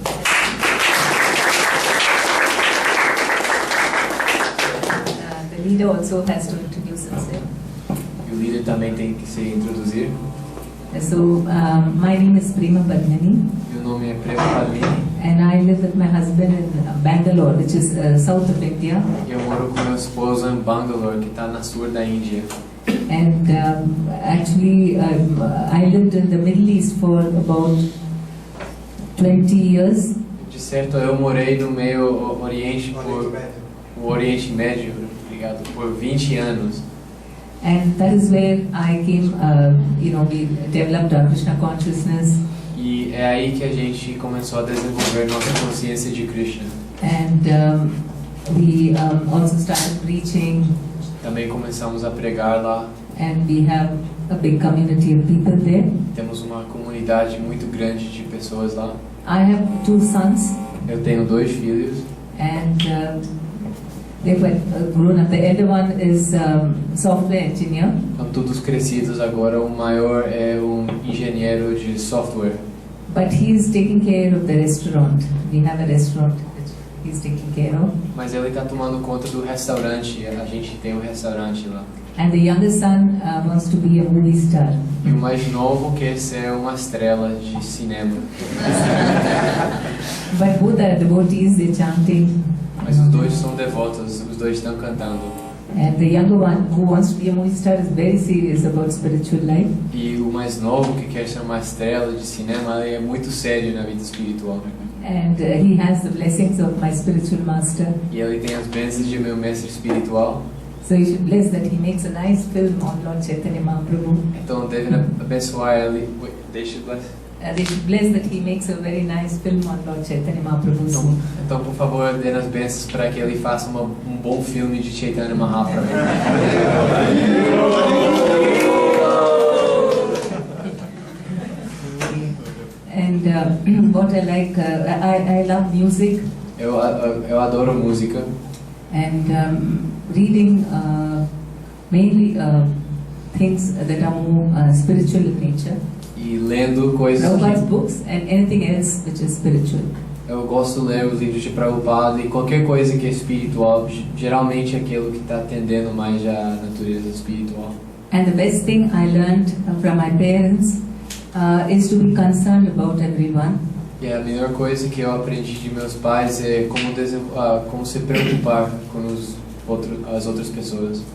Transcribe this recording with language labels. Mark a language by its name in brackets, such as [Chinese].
[English] The leader also has to introduce himself. [Portuguese] E o líder também tem que se introduzir. [English] So, my name is Prema Padmini, [Portuguese] Meu nome é Prema Padmini [English] and I live with my husband in Bangalore, which is south of India. [Portuguese] e eu moro com meu esposo em Bangalore, que está na sul da Índia. [English] And actually, I lived in the Middle East for about 20 years. [Portuguese] De certo, eu morei no meio Oriente, o Oriente Médio, obrigado, por 20 anos. [English] And that is where I came, we developed our Krishna consciousness. [Portuguese] E é aí que a gente começou a desenvolver nossa consciência de Krishna. [English] And we also started preaching, [Portuguese] Também começamos a pregar lá. [English] and we have a big community of people there. [Portuguese] Temos uma comunidade muito grande de pessoas lá. [English] I have 2 sons, [Portuguese] Eu tenho 2 filhos. [English] and they were grown up. The elder one is software engineer, [Portuguese] Estão todos crescidos agora. O maior é um engenheiro de software. [English] but he is taking care of the restaurant. We have a restaurant which he's taking care of. [Portuguese] Mas ele está tomando conta do restaurante. A gente tem um restaurante lá. [English] And the younger son wants to be a movie star. [Portuguese] E o mais novo quer ser uma estrela de cinema. [English] But both are devotees, they're chanting. [Portuguese] Mas os dois são devotos, os dois estão cantando. [English] And the younger one, who wants to be a movie star, is very serious about spiritual life. [Portuguese] E o mais novo, que quer ser uma estrela de cinema, ele é muito sério na vida espiritual. [English] And he has the blessings of my spiritual master. [Portuguese] E ele tem as bênçãos de meu mestre espiritual. [English] So you should bless that he makes a nice film on Lord Chaitanya Mahaprabhu. [Portuguese] Então devem abençoar ele. Deixa eu [English] They should bless that he makes a very nice film on Lord Chaitanya Mahaprabhu soon. [Portuguese] Então, por favor, dê as bênçãos para que ele faça um bom filme de Chaitanya Mahaprabhu. [English] And what I like, I love music [Portuguese] Eu adoro música. [English] and reading mainly things that are more spiritual in nature. [Portuguese] E lendo coisas [English] Prabhupada's [Portuguese] que... [English] books and anything else which is spiritual. [Portuguese] Eu gosto de ler os livros de Prabhupada e qualquer coisa que é espiritual, geralmente é aquilo que está atendendo mais à natureza espiritual. [English] And the best thing I learned from my parents is to be concerned about everyone. [Portuguese] E a melhor coisa que eu aprendi de meus pais é como se preocupar com as outras pessoas.